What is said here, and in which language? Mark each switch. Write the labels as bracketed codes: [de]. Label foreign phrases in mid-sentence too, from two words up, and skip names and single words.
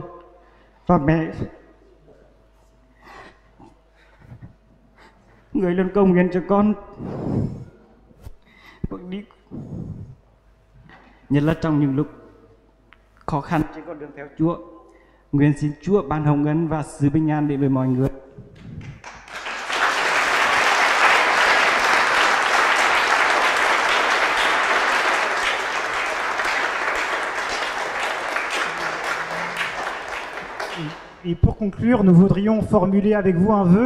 [vi] Và mẹ, người luôn cầu nguyện cho con. Nhất là trong những lúc khó khăn trên con đường theo Chúa. Nguyện xin Chúa ban hồng ân và sự bình an đến với mọi người. [fr] Et pour conclure, nous voudrions formuler avec vous un vœu.